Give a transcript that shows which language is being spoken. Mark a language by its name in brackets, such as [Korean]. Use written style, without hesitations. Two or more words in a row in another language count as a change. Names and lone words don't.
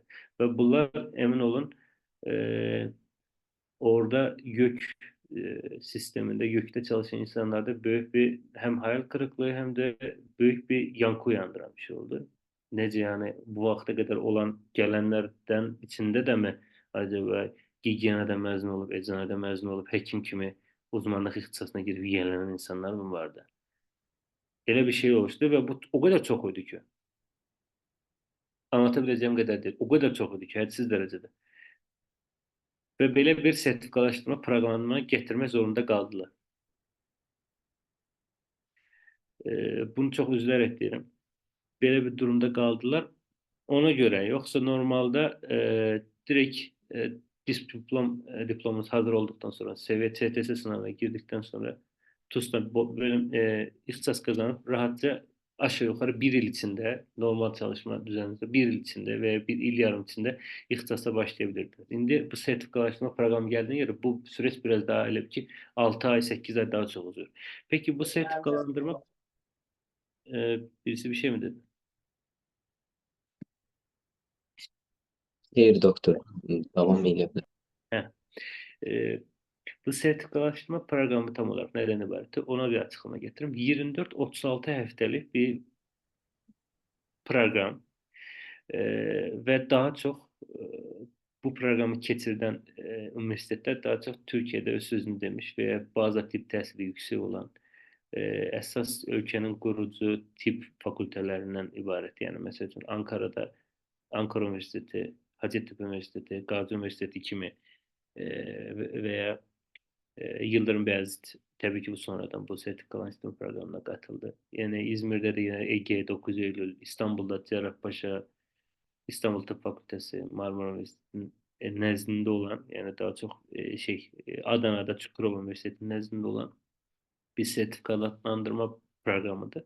[Turkish] Ve bunlar emin olun orada YÖK sisteminde, YÖK'te çalışan insanlarda büyük bir hem hayal kırıklığı hem de büyük bir yankı uyandıran bir şey oldu. Nece yani bu vakte kadar olan gelenlerden içinde de mi acaba gigiyenada mezun olup, eczanede mezun olup, hekim kimi uzmanlık ihtisasına girip yenilenen insanlar mı vardı? [Azerbaijani] Elə bir şey oluşdu və bu o qədər çox idi ki, anlata biləcəyim qədər deyil. O qədər çox idi ki, hədsiz dərəcədə. Və belə bir sertifikatlaşdırma proqramına gətirmək zorunda qaldılar. Bunu çox üzülərək deyirəm. Belə bir durumda qaldılar. Ona görə, yoxsa normalda direkt diplomamız hazır olduqdan sonra, seviye CTS sınavına girdikdən sonra TUS'da bölüm ixtisas qazanıb rahatca aşağı yuxarı bir il içində normal çalışma düzənində bir il içində veya bir il yarım içində ixtisasa başlayabilirdiniz. [Turkish] İndi bu sertifikatlaşma proqramı gəldiğine göre bu süreç biraz daha elə ki 6 ay 8 ay daha çok uzuyor. Peki bu sertifikalandırma birisi bir şey mi dedi? [Azerbaijani] Xeyr doktor, davam edə bilər. Heh. [Turkish] E, Bu sertifikalaştırma programı tam olarak neden ibaret? Ona bir açıklama getireyim. 24-36 haftalık bir program ve daha çok bu programı keçirdən üniversitetler daha çok Türkiye'de öz sözünü demiş veya [Azerbaijani] bazı tip təhsili [Turkish] yüksek olan [Azerbaijani] əsas ölkənin qurucu tip fakültələrindən ibarət. Yəni məsəl üçün Ankara'da Ankara Üniversiteti, Hacettepe Üniversiteti, Gazi Üniversiteti kimi veya Yıldırım Beyazıt [Turkish] tabii ki bu sonradan bu sertifikalaştırma programına katıldı. Yani İzmir'de de yine Ege, 9 Eylül, İstanbul'da Cerrahpaşa, İstanbul Tıp Fakültesi, Marmara Üniversitesi'nin nezdinde olan yani daha çok Adana'da Çukurova Üniversitesi'nin nezdinde olan bir sertifikalandırma programıdır.